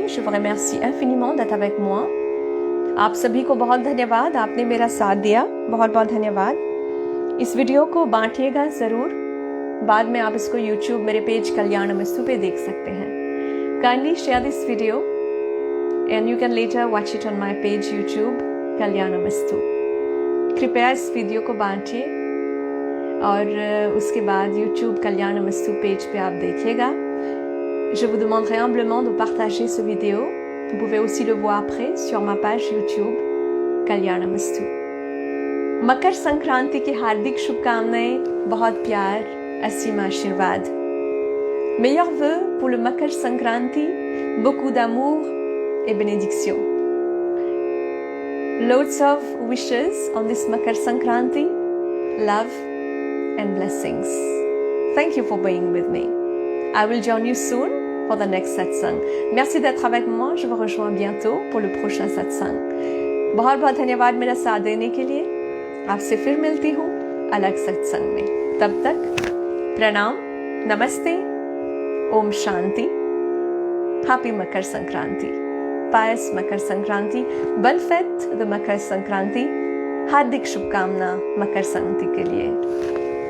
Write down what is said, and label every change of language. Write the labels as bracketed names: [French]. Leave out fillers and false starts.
[French] Je vous remercie infiniment d'être avec moi. [Hindi] आप सभी को बहुत धन्यवाद, आपने मेरा साथ दिया, बहुत बहुत धन्यवाद। इस वीडियो को बांटिएगा ज़रूर, बाद में आप इसको YouTube मेरे पेज कल्याणमस्तु पे देख सकते हैं। [English] Kindly share this video and you can later watch it on my page YouTube कल्याणमस्तु। [Hindi] कृपया इस वीडियो को बांटिए और उसके बाद YouTube कल्याणमस्तु पेज पे आप देखिएगा। [French] Je vous demanderai humblement de partager ce vidéo. Vous pouvez aussi le voir après sur ma page YouTube कल्याणमस्तु। [Hindi] Makar Sankranti की हार्दिक शुभकामनाएं, बहुत प्यार, असीम आशीर्वाद। [French] Meilleurs vœux pour le Makar Sankranti, beaucoup d'amour et bénédiction. [English] Loads of wishes on this Makar Sankranti, love and blessings. Thank you for being with me. I will join you soon for the next satsang. [French] Merci d'être avec moi. Je vous rejoins bientôt pour le prochain satsang. [Hindi] बहुत बहुत धन्यवाद मेरा साथ देने के लिए। आपसे फिर मिलती हूँ अलग सत्संग में। तब तक प्रणाम, नमस्ते, Om Shanti, [English] happy Makar Sankranti, [Hindi] Payas Makar Sankranti, वेलफेट the Makar Sankranti, हार्दिक शुभकामना मकर संक्रांति के लिए।